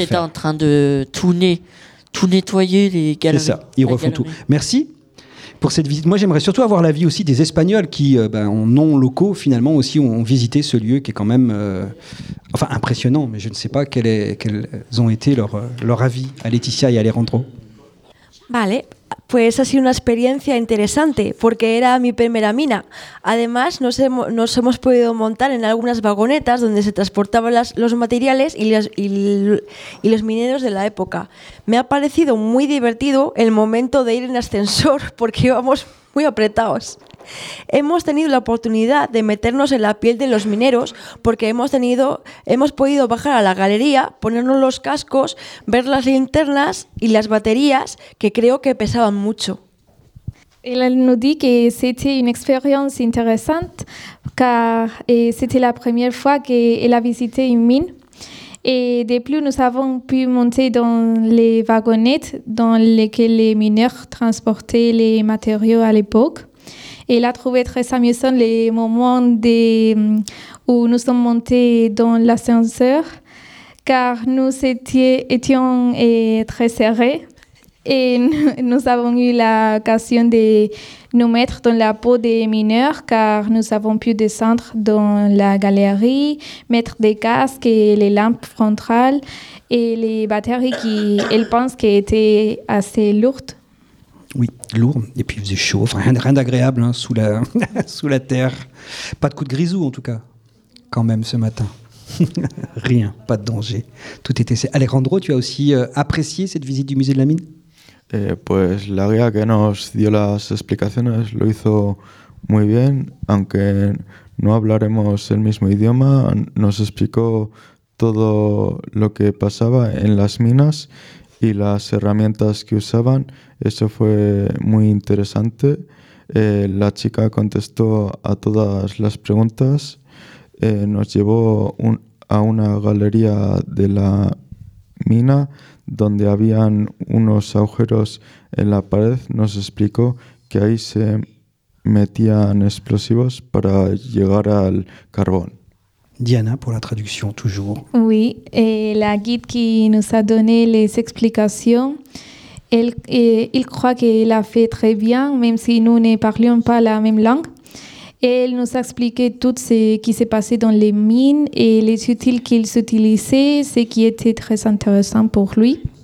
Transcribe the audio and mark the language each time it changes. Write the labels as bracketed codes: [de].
[fr] Ils étaient en train de tout nettoyer, les galeries. C'est ça, ils la refont galerie. Tout. Merci pour cette visite. Moi, j'aimerais surtout avoir l'avis aussi des Espagnols qui, en non locaux, finalement, aussi ont visité ce lieu qui est quand même enfin, impressionnant. Mais je ne sais pas quels ont été leur avis à Laetitia et à Alejandro. [es] Vale, pues ha sido una experiencia interesante porque era mi primera mina. Además, nos hemos podido montar en algunas vagonetas donde se transportaban los materiales y los mineros de la época. Me ha parecido muy divertido el momento de ir en ascensor porque íbamos muy apretados. Hemos tenido la oportunidad de meternos en la piel de los mineros porque hemos podido bajar a la galería, ponernos los cascos, ver las linternas y las baterías que creo que pesaban mucho. [fr] Elle nous dit que c'était une expérience intéressante car c'était la première fois qu'elle a visité une mine. Et de plus, nous avons pu monter dans les wagonnettes dans lesquelles les mineurs transportaient les matériaux à l'époque. Elle a trouvé très amusant les moments où nous sommes montés dans l'ascenseur, car nous étions très serrés et nous avons eu l'occasion de nous mettre dans la peau des mineurs, car nous avons pu descendre dans la galerie, mettre des casques et les lampes frontales et les batteries qui, elle pense, qui étaient assez lourdes. Oui, lourd, et puis il faisait chaud, enfin, rien d'agréable hein, sous, la sous la terre. Pas de coup de grisou en tout cas, quand même ce matin. Rien, pas de danger, tout était... Alejandro, tu as aussi apprécié cette visite du musée de la mine? [es] Pues la guía que nos dio las explicaciones lo hizo muy bien, aunque no hablaremos el mismo idioma, nos explicó todo lo que pasaba en las minas y las herramientas que usaban. Eso fue muy interesante. La chica contestó a todas las preguntas. Nos llevó a una galería de la mina donde habían unos agujeros en la pared. Nos explicó que ahí se metían explosivos para llegar al carbón. [fr] Diana, pour la traduction, toujours. Oui, et la guide qui nous a donné les explications, il croit qu'elle a fait très bien, même si nous ne parlions pas la même langue. Et elle nous a expliqué tout ce qui s'est passé dans les mines et les outils qu'ils utilisaient, ce qui était très intéressant pour lui.